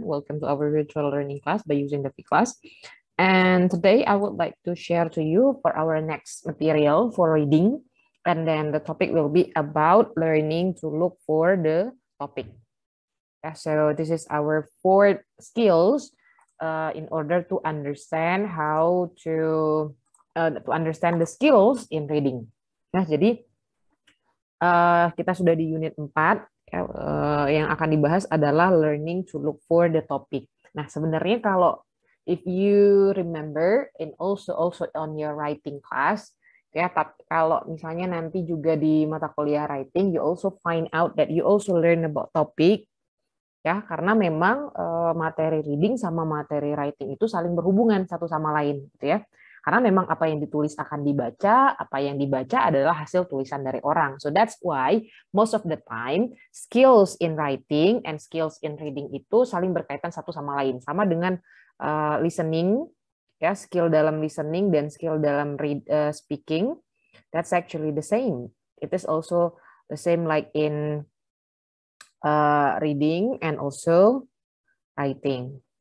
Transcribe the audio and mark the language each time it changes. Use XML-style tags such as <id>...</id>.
<en>Welcome to our virtual learning class by using the V-Class. And today I would like to share to you for our next material for reading. And then the topic will be about learning to look for the topic. So this is our fourth skills in order to understand how to understand the skills in reading.</en> <id>Nah, jadi kita sudah di unit 4 ya, yang akan dibahas adalah</id> <en>learning to look for the topic.</en> <id>Nah, sebenarnya kalau</id> <en>if you remember and also on your writing class</en> <id>ya, kalau misalnya nanti juga di mata kuliah writing</id> <en>you also find out that you also learn about topic</en> <id>ya, karena memang materi reading sama materi writing itu saling berhubungan satu sama lain gitu ya. Karena memang apa yang ditulis akan dibaca, apa yang dibaca adalah hasil tulisan dari orang.</id> <en>So that's why most of the time skills in writing and skills in reading</en> <id>itu saling berkaitan satu sama lain. Sama dengan listening, ya, skill dalam listening dan skill dalam speaking,</id> <en>that's actually the same. It is also the same like in reading and also writing.</en>